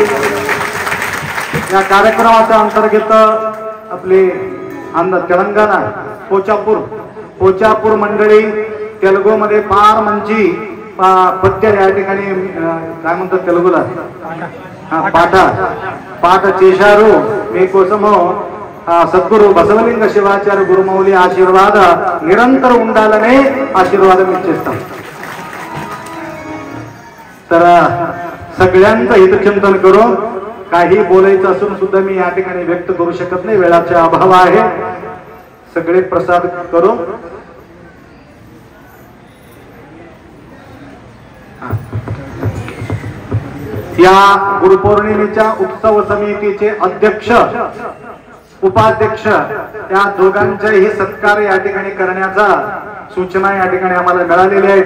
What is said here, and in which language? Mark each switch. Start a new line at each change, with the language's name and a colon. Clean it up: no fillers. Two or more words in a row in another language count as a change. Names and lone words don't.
Marathi: या कार्यक्रमाच्या अंतर्गत आपले तेलंगणा पोचापूर मंडळी तेलुगू मध्ये फार
Telugu: మంచి పద్య
Marathi: या ठिकाणी काय म्हणतात तेलुगूला,
Telugu: పాఠ చేశారు. మీకోసము సద్గురు బసవలింగ శివాచార్య గురుమౌళి ఆశీర్వాద నిరంतर ఉండాలనే ఆశీర్వాదం ఇచ్చేస్తాం.
Marathi: तर सगळ्यांचं हितचिंतन करून काही बोलायचं असून सुद्धा मी या ठिकाणी व्यक्त करू शकत नाही, वेळाचा अभाव आहे. सगळे प्रसाद करून या गुरुपौर्णिमेच्या उत्सव समितीचे अध्यक्ष उपाध्यक्ष या दोघांचाही सत्कार या ठिकाणी करण्याचा सूचना या ठिकाणी आम्हाला मिळालेल्या आहेत.